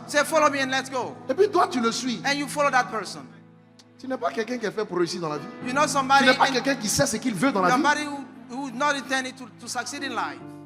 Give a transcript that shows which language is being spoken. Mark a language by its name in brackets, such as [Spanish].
[English] Say, follow me and let's go. [French] Et puis toi, tu le suis. [English] And you follow that person. [French] Tu n'es pas quelqu'un qui est fait pour réussir dans la vie. [English] You know [French] Tu [English] somebody, [French] n'es pas quelqu'un qui sait ce qu'il veut dans la vie. [English] somebody who is not intended to succeed in life.